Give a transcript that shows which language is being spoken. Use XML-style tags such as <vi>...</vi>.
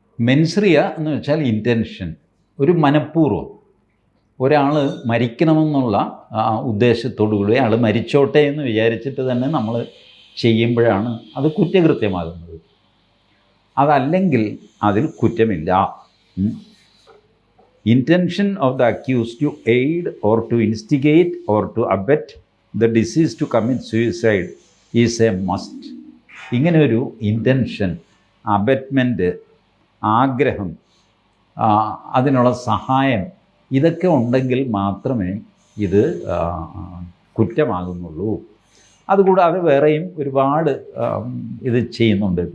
<ml>മെൻസ്രിയ എന്ന് വെച്ചാൽ ഇൻറ്റൻഷൻ, ഒരു മനഃപൂർവ്വം ഒരാൾ മരിക്കണമെന്നുള്ള ഉദ്ദേശത്തോടുകൂടി അയാൾ മരിച്ചോട്ടെ എന്ന് വിചാരിച്ചിട്ട് തന്നെ നമ്മൾ ചെയ്യുമ്പോഴാണ് അത് കുറ്റകൃത്യമാകുന്നത്. അതല്ലെങ്കിൽ അതിൽ കുറ്റമില്ല.</ml> <en>Intention of the accused to aid or to instigate or to abet the deceased to commit suicide is a must.</en> <ml>ഇങ്ങനെ ഒരു ഇൻറ്റൻഷൻ, അബറ്റ്മെൻറ്റ്, ആഗ്രഹം, അതിനുള്ള സഹായം, ഇതൊക്കെ ഉണ്ടെങ്കിൽ മാത്രമേ ഇത് കുറ്റമാകുന്നുള്ളൂ. അതുകൂടാതെ വേറെയും ഒരുപാട് ഇത് ചെയ്യുന്നുണ്ട്.</ml>